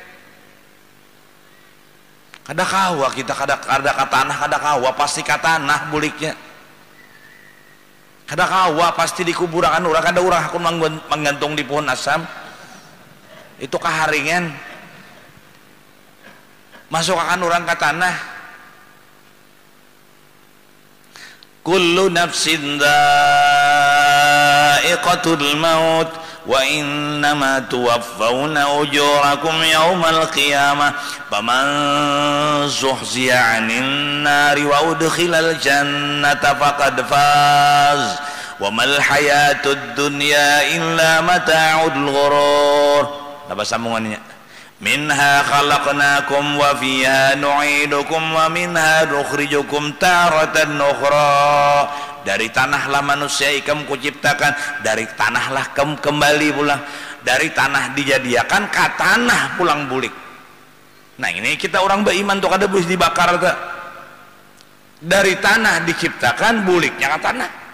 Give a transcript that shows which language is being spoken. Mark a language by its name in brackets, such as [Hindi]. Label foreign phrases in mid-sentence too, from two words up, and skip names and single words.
[Banjar] Kada kawa kita kada ka tanah, kada kawa pasti ka tanah buliknya. Kada kawa pasti di kuburan urang, kada urang aku menggantung di pohon asam. Itu kaharingan. Masuk akan urang ka tanah. [Arabic] كل نفس ذائقة الموت وإنما توفون أجوركم يوم القيامة فمن زحزح عن النار وأدخل الجنة فقد فاز وما الحياة الدنيا إلا متاع الغرور. [Indonesian] Apa sambungannya? [Arabic] منها خلقناكم وفيها نعيدكم ومنها نخرجكم تارة أخرى. [Banjar] Dari tanahlah manusia ikam kuciptakan, dari tanahlah kembali pulang, dari tanah dijadiakan ka tanah pulang bulik. Nah ini kita orang beriman tuh kada boleh dibakar tuh. Dari tanah diciptakan, buliknya ka tanah.